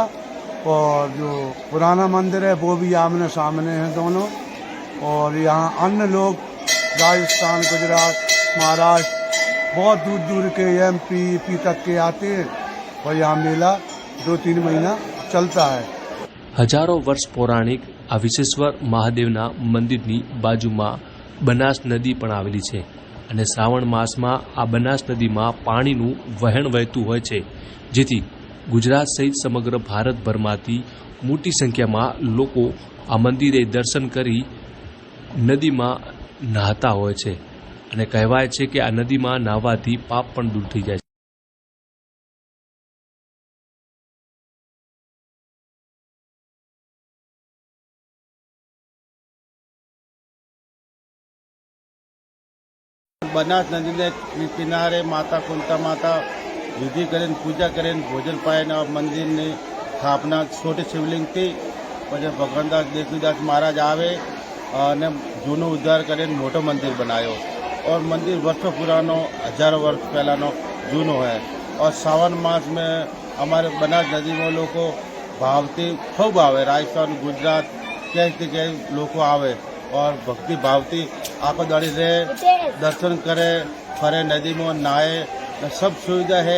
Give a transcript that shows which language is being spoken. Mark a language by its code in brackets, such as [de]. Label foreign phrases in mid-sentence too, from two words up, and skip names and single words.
[hi] और जो पुराना मंदिर है वो भी आमने सामने हैं दोनों। और यहाँ अन्य लोग राजस्थान, गुजरात, महाराष्ट्र, बहुत दूर दूर के MP तक के आते हैं और यहाँ मेला 2-3 महीना चलता है। [gu] હજારો વર્ષ પૌરાણિક આ વિશ્વેશ્વર મહાદેવના મંદિરની બાજુમાં બનાસ નદી પણ આવેલી છે અને શ્રાવણ માસમાં આ બનાસ નદીમાં પાણીનું વહેણ વહેતું હોય છે, જેથી ગુજરાત સહિત સમગ્ર ભારતભરમાંથી મોટી સંખ્યામાં લોકો આ મંદિરે દર્શન કરી નદીમાં નહાતા હોય છે અને કહેવાય છે કે આ નદીમાં નહાવાથી પાપ પણ દૂર થઈ જાય છે। [hi] बनास नदी ने किनारे माता कुंता माता विधि करें पूजा करें भोजन पाए और मंदिर ने स्थापना छोटे शिवलिंग थी। પછી ભગવાનદાસ દેવીદાસ महाराज आवे और जूनो उद्धार करें मोटो मंदिर बनायो। और मंदिर वर्षों पुरानो, हजारों वर्ष पहलानो जूनो है। और सावन मास में हमारे बनास नदी में लोग भावती खूब आवे, राजस्थान गुजरात कई लोग आवे और भक्ति भावती आखो दाड़ी रहे, दर्शन करे, फरे, नदी में नहाए, सब सुविधा है।